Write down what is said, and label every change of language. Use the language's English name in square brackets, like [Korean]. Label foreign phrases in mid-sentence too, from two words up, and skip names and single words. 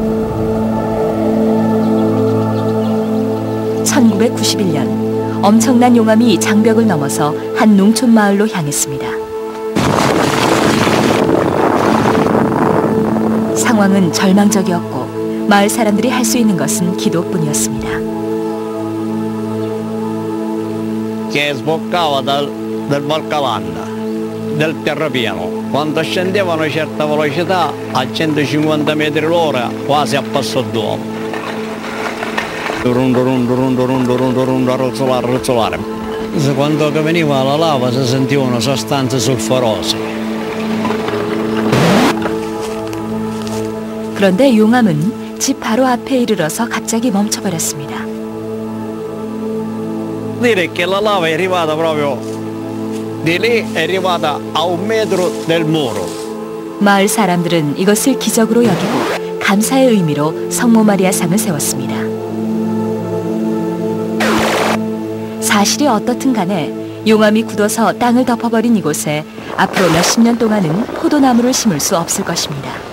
[Korean] 1991년 엄청난 용암이 장벽을 넘어서 한 농촌 마을로 향했습니다. 상황은 절망적이었고 마을 사람들이 할 수 있는 것은 기도뿐이었습니다. [Italian] Che sboccava dal Valcavanna, del terrapieno. Quando scendevano a certa velocità, a 150 metri l'ora, quasi a passo d'uomo. A rozzolare. Quando veniva la lava si sentivano sostanze solforose. [Korean] 그런데 용암은 집 바로 앞에 이르러서 갑자기 멈춰버렸습니다. [Italian] Dire che la lava è arrivata proprio di lì, è arrivata a 1 metro del muro. [Korean] 마을 사람들은 이것을 기적으로 여기고 감사의 의미로 성모 마리아 상을 세웠습니다. 사실이 어떻든 간에 용암이 굳어서 땅을 덮어버린 이곳에 앞으로 몇십 년 동안은 포도나무를 심을 수 없을 것입니다.